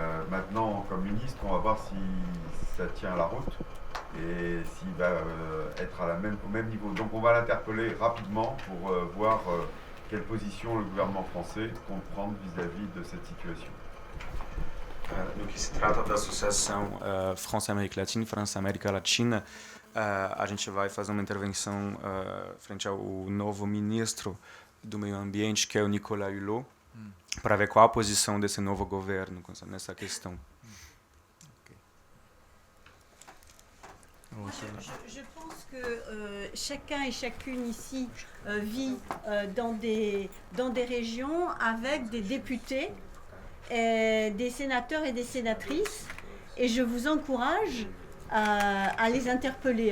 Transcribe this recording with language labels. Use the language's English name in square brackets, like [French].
[French] Maintenant, comme ministre, on va voir si ça tient la route et s'il va être au même niveau. Donc on va l'interpeller rapidement pour voir quelle position le gouvernement français compte prendre vis-à-vis de cette situation. [Portuguese] No que se trata da Associação França-América Latina, França-América Latina, a gente vai fazer uma intervenção frente ao novo ministro do Meio Ambiente, que é o Nicolas Hulot. para ver qual a posição desse novo governo nessa questão. [French] Je pense que chacun et chacune ici vit dans des régions avec des députés, des sénateurs et des sénatrices, et je vous encourage à les interpeller.